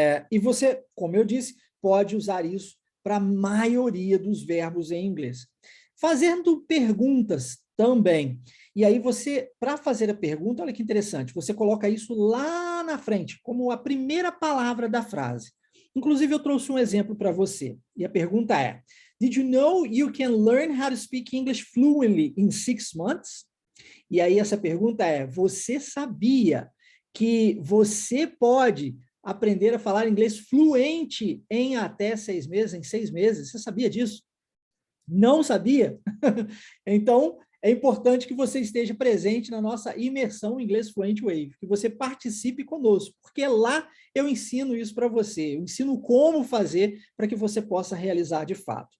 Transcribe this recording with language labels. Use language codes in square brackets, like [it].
[pt] E você, como eu disse, pode usar isso para a maioria dos verbos em inglês. Fazendo perguntas também. E aí você, para fazer a pergunta, olha que interessante, você coloca isso lá na frente, como a primeira palavra da frase. Inclusive, eu trouxe um exemplo para você. E a pergunta é, [en] did you know you can learn how to speak English fluently in 6 months? [pt] E aí essa pergunta é, você sabia que você pode aprender a falar inglês fluente em até 6 meses, em 6 meses? Você sabia disso? Não sabia? Então, é importante que você esteja presente na nossa imersão Inglês Fluent Wave, que você participe conosco, porque lá eu ensino isso para você, eu ensino como fazer para que você possa realizar de fato.